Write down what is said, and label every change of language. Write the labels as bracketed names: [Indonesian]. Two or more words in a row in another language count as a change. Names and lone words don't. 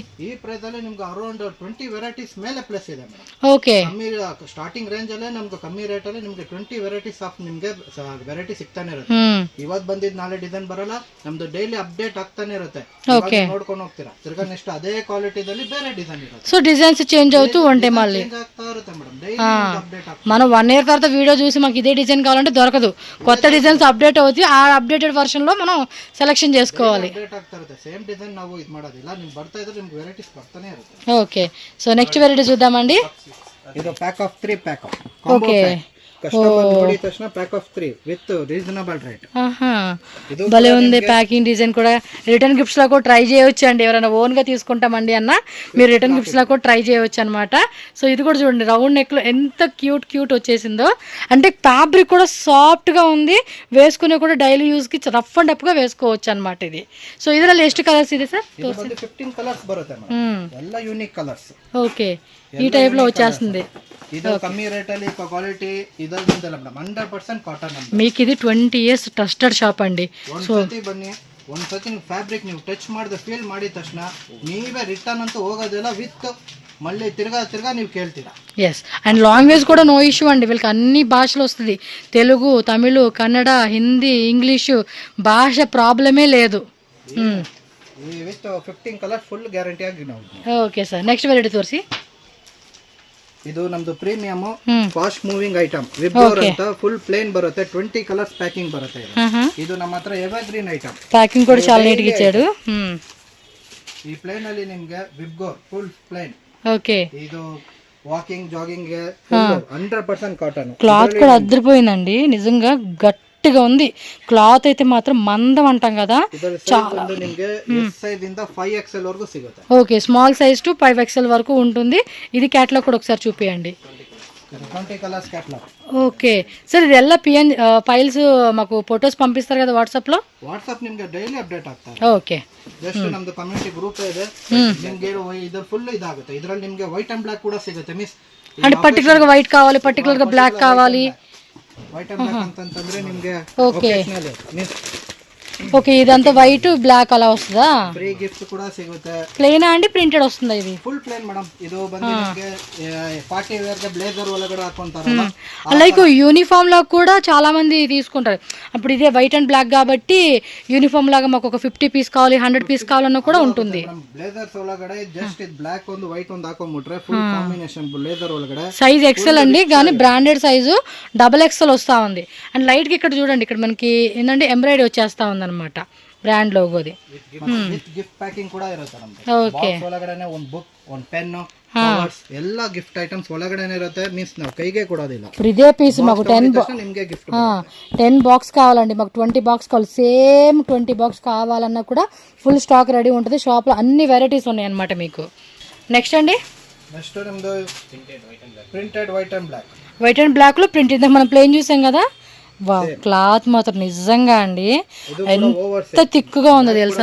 [Kannada] ಈ ಪ್ರೈಸ್ ಅಲ್ಲಿ ನಿಮ್ಗೆ ಅರೌಂಡ್ 20 ವೆರೈಟೀಸ್ ಮೇಲೆ ಪ್ಲಸ್ ಇದೆ ಮೇಡಮ್. ಓಕೆ, ಕಮ್ಮಿ [English] starting range [Kannada] ಅಲ್ಲೇ ನಮ್ಗೆ ಕಮ್ಮಿ ರೇಟ್ ಅಲ್ಲಿ ನಿಮ್ಗೆ 20 [English] varieties of [Kannada] ನಿಮ್ಗೆ ವೆರೈಟಿ ಸಿಗ್ತಾನೆ ಇರುತ್ತೆ. ಇವತ್ತು ಬಂದಿದ್ ನಾಳೆ ಡಿಸೈನ್ ಬರಲ್ಲ, ನಮ್ದು [English] daily update [Kannada] ಆಗ್ತಾನೆ ಇರುತ್ತೆ. ನೋಡ್ಕೊಂಡು ಹೋಗ್ತೀರಾ, ತಿರ್ಗಾ ನೆಕ್ಸ್ಟ್ ಅದೇ ಕ್ವಾಲಿಟಿದಲ್ಲಿ ಬೇರೆ ಡಿಸೈನ್ ಇರುತ್ತೆ. [Telugu] సో [English] designs change [Telugu] అవుతూ ఉంటాయి మళ్ళీ. [Kannada] ಚೇಂಜ್ ಆಗ್ತಾ ಇರುತ್ತೆ ಮೇಡಮ್. [English] daily update [Telugu] మనం 1 year తర్వాత వీడియో చూసి మాకు ఇదే డిజైన్ కావాలంటే దొరకదు. కొత్త [English] designs update [Telugu] అవుతాయి. ఆ [English] updated version [Telugu] లో మనం సెలెక్షన్ చేసుకోవాలి. [Kannada] ಅಪ್ಡೇಟ್ ಆಗ್ತಾ ಇರುತ್ತೆ. [English] same design [Kannada] ನಾವು ಇದು ಮಾಡೋದಿಲ್ಲ. ನಿಮ್ಗೆ ಬರ್ತಾ ಇದ್ರೆ ನಿಮ್ಗೆ ವೆರೈಟೀಸ್ ಬರ್ತಾನೆ ಇರುತ್ತೆ. [Telugu] ఓకే, సో [English] next variety [Telugu] చూద్దామండి. [Kannada] ಇದು [English] pack of 3 pack. [Telugu] ఓకే, [Kannada] ಕಸ್ಟಮರ್ ನೋಡಿದ ತಕ್ಷಣ [English] pack of 3 with reasonable rate. [Telugu] భలే ఉంది [English] packing design [Telugu] కూడా. [English] return gifts [Telugu] లో కూడా ట్రై చేయవచ్చు అండి. ఎవరైనా ఓన్ గా తీసుకుంటామండి అన్న మీరు [English] return gifts [Telugu] లో కూడా ట్రై చేయవచ్చు అనమాట. సో ఇది కూడా చూడండి [English] round neck [Telugu] లో ఎంత క్యూట్ వచ్చేసిందో. అంటే ఫ్యాబ్రిక్ కూడా సాఫ్ట్ గా ఉంది, వేసుకునే కూడా [English] daily use [Telugu] కి [English] rough and tough [Telugu] గా వేసుకోవచ్చు అనమాట ఇది. [Kannada] సో ಇದರಲ್ಲಿ ಎಷ್ಟು కలర్స్ ಇದೆ ಸರ್? 15 కలర్స్ ಬರುತ್ತೆ ಮೇಡಂ, ಎಲ್ಲ [English] unique colors. [Telugu] ఓకే, ఈ టైప్ లో వచ్చేస్తుంది. [Kannada] ಇದು ಕಮ್ಮಿ ರೇಟ್ ಅಲ್ಲಿ ಕ್ವಾಲಿಟಿ ಇದರಿಂದ ಮೇಡಂ 100% ಕಾಟನ್ ಅಂತ. [Telugu] మీకు ఇది 20 [English] years trusted shop [Telugu] అండి. [Kannada] ಒಂದ್ಸತಿ ಬನ್ನಿ, ಒಂದ್ಸತಿ ನೀವು ಫ್ಯಾಬ್ರಿಕ್ ನೀವು ಟಚ್ ಮಾಡಿದ ಫೀಲ್ ಮಾಡಿದ ತಕ್ಷಣ ನೀವೇ ರಿಟರ್ನ್ ಅಂತೂ ಹೋಗೋದಿಲ್ಲ, ವಿತ್ [Telugu] మళ్ళీ తిరగా [Kannada] ನೀವು ಕೇಳ್ತೀರಾ. [English] yes, and language [Telugu] కూడా [English] no issue [Telugu] అండి. వీళ్ళకి అన్ని భాషలు వస్తుంది, తెలుగు, తమిళ్, కన్నడ, హిందీ, ఇంగ్లీషు భాష ప్రాబ్లమే లేదు. [Kannada] ವಿತ್ 15 [English] colour full guarantee [Kannada] ಆಗಿ ನಾವು. [English] okay sir, next variety ತೋರಿಸಿ. [Kannada] ಇದು ನಮ್ದು [English] premium fast moving item Vibgyor [Kannada] ಅಂತ [English] full plain [Kannada] ಬರುತ್ತೆ, 20 [English] colors packing [Kannada] ಬರುತ್ತೆ. ಇದು ನಮ್ಮ ಹತ್ರ [English] evergreen item, [Kannada] ಪ್ಯಾಕಿಂಗ್ ಕೂಡ [Telugu] చాలా నీట్ గా ఇచ్చాడు. [Kannada] ಈ ಪ್ಲೇನ್ ಅಲ್ಲಿ ನಿಮಗೆ [English] Vibgyor full plain. [Telugu] ఓకే, [English] ಇದು walking jogging 100% cotton. [Telugu] క్లాత్ కూడా అద్దరిపోయిందండి, నిజంగా గట్టిగా ఉంది. క్లాత్ అయితే మాత్రం మందం అంటాం కదా, చాలా. [Kannada] ನಿಮಗೆ [English] S size [Kannada] ಇಂದ 5XL ವರೆಗೂ ಸಿಗುತ್ತೆ. [Telugu] ఓకే, [English] small size to 5XL [Telugu] వరకు ఉంటుంది. ఇది క్యాటలాగ్ కూడా ఒకసారి చూపియండి. 20 [English] colors catalogue. okay sir, [Telugu] ఇది ಎಲ್ಲ ఫైల్స్ మాకు ఫొటోస్ పంపిస్తారు కదా వాట్సాప్ లో? [Kannada] ವಾಟ್ಸ್ಆಪ್ ನಿಮಗೆ [English] daily update [Kannada] ಆಗ್ತದೆ. [Telugu] ఓకే, [Kannada] ಜಸ್ಟ್ ನಮ್ದು [English] community group [Kannada] ಇದೆ, ನಿಮಗೆ ಇದು ಫುಲ್ ಇದಾಗುತ್ತೆ. ಇದರಲ್ಲಿ ನಿಮಗೆ [English] white and black [Kannada] ಕೂಡ ಸಿಗುತ್ತೆ. ಮಿಸ್ [Telugu] అంటే పర్టికులర్ గా వైట్ కావాలి, పర్టికులర్ గా బ్లాక్ కావాలి. [English] white and black [Kannada] ಅಂತಂದ್ರೆ ನಿಮಗೆ [Telugu] ఓకే [Kannada] ಮಿಸ್ [Telugu] ఓకే, ఇదంతా [English] white black [Telugu] అలా వస్తుందా? [English] free gift [Kannada] ಕೂಡ ಸಿಗುತ್ತೆ. [Telugu] ప్లెయిన్ అండి ప్రింటెడ్ వస్తుందా ఇది? [English] full plain madam. [Kannada] ಇದು ಬಂದು ನಿಮಗೆ [English] party wear [Kannada] ಗೆ ಬ್ಲೇಜರ್ ಒಳಗಡೆ ಹಾಕೊಂತಾರಲ್ಲ, [English] like uniform [Telugu] లో కూడా చాలా మంది తీసుకుంటారు. అప్పుడు ఇదే [English] white and black [Telugu] కాబట్టి యూనిఫామ్ లాగా మాకు ఒక 50 పీస్ కావాలి, 100 పీస్ కావాలన్నా కూడా ఉంటుంది. [Kannada] ಬ್ಲೇಜರ್ಸ್ ಒಳಗಡೆ ಜಸ್ಟ್ ಇದು ಬ್ಲಾಕ್ ಒಂದು ವೈಟ್ ಒಂದು ಹಾಕೊಂಡ್ಬಿಟ್ರೆ [English] full combination blazer [Kannada] ಒಳಗಡೆ. [English] size XL [Telugu] అండి, కానీ [English] branded size XXL [Telugu] వస్తా ఉంది. అండ్ లైట్ గా ఇక్కడ చూడండి, ఇక్కడ మనకి ఏంటంటే ఎంబ్రాయిడరీ వచ్చేస్తా ఉంది అనమాట, బ్రాండ్ లోగోది. [English] gift packing [Telugu] కూడా [Kannada] ಇರುತ್ತೆ ನಮಗೆ. [Telugu] ఓకే, [Kannada] ಒಳಗಡೆನೆ ಒಂದು ಬುಕ್, ಒಂದು ಪೆನ್, ಎಲ್ಲ [English] gift items [Kannada] ಒಳಗಡೆನೆ ಇರುತ್ತೆ. ಮೀನ್ಸ್ ನಾವು ಕೈಗೆ ಕೊಡೋದಿಲ್ಲ. [Telugu] ఇప్పుడు ఇదే పీస్ మాకు 10 [Kannada] ನಿಮಗೆ ಗಿಫ್ಟ್ [Telugu] 10 బాక్స్ కావాలండి, మాకు 20 బాక్స్ కావాలి. సేమ్ 20 బాక్స్ కావాలన్నా కూడా [English] full stock ready [Telugu] ఉంటుంది. షాప్ లో అన్ని వెరైటీస్ ఉన్నాయి అన్నమాట మీకు. నెక్స్ట్ అండి, నెక్స్ట్ నమ్ದು [English] printed white and black. white and black [Telugu] లో ప్రింట్ ఇందాక మనం ప్లేన్ చూసాం కదా. వా, క్లాత్ మాత్రం నిజంగా అండి ఎంత తిక్కుగా ఉందో తెలుసా.